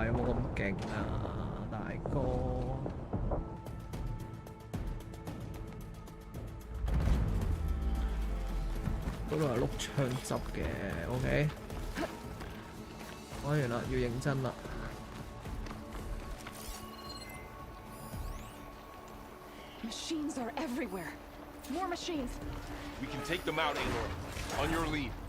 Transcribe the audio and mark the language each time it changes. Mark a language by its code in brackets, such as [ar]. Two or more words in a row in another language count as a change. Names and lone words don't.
[yue] 有冇咁勁啊，大哥？嗰度係碌槍執嘅 ，OK。講完啦，要認真啦。 [en] Machines are everywhere. More machines. We can take them out, Aloy. On your lead.